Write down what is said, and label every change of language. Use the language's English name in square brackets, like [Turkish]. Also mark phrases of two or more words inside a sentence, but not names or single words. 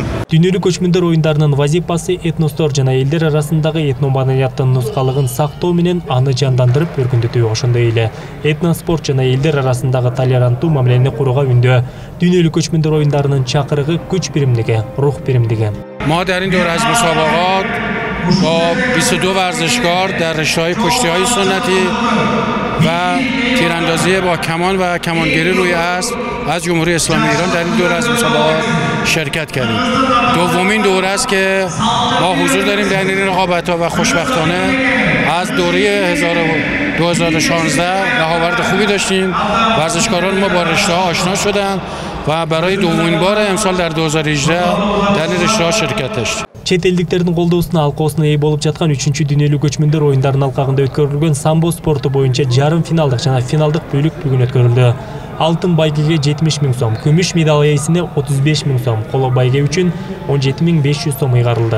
[Kyrgyz] Дүйнөлүк көчмөндөр оюндарынын вазипасы этностор жана элдер арасындагы этномаданияттын нускалыгын сактоо менен аны жандандырып өркүндөтүү, ошондой эле этноспорт жана элдер арасындагы толеранттуу мамилени курууга үндөө. Дүйнөлүк көчмөндөр оюндарынын чакырыгы күч биримдиги, рух биримдиги. [Persian] ما در این دور از مسابقات با 22 ورزشکار در رشته‌های کشتی‌های سنتی و تیراندازی با کمان و کمانگیری روی اسب از جمهوری اسلامی ایران در این دور از مسابقات شرکت کردیم. دومین دوره است که ما حضور داریم در این رقابت‌ها و خوشبختانه از دوره 2016 رهاورد خوبی داشتیم. ورزشکاران ما با رشته‌ها آشنا شدند و برای دومین بار امسال در 2018 در این رشته‌ها شرکت داشتیم. [Kyrgyz] Чет элдиктердин колдоосуна алкоосуна ээ болуп жаткан 3-чү дүйнөлүк көчмөндөр оюндарынын алкагында өткөрүлгөн самбо спорту боюнча жарым финалдык жана финалдык бөлүк бүгүн өткөрүлдү. Алтын байгеге 70 000 сом, күмүш медаль ээсине 35 000 сом, коло байге үчүн 17 500 сом ыйгарылды.